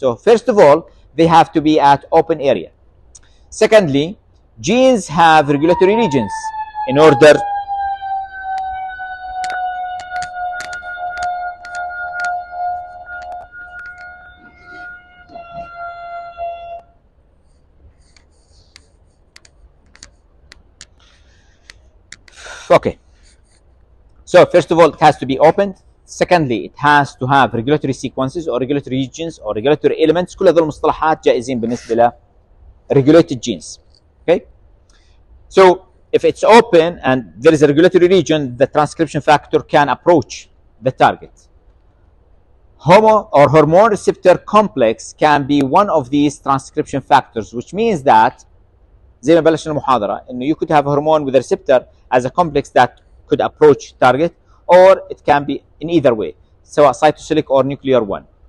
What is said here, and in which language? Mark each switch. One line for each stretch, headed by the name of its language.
English: So first of all, they have to be at open area. Secondly, genes have regulatory regions in order okay. So first of all, it has to be opened. Secondly, it has to have regulatory sequences or regulatory regions or regulatory elements.
Arabic: كل هذول المصطلحات جائزين بالنسبة ل regulated genes.
English: Okay. So if it's open and there is a regulatory region, the transcription factor can approach the target. hormone receptor complex can be one of these transcription factors, which means that
Arabic: زي ما بلشنا المحاضرة إنه
English: you could have a hormone with a receptor as a complex that could approach target, or it can be in either way,
Arabic: سواء
English: cytosolic or nuclear one.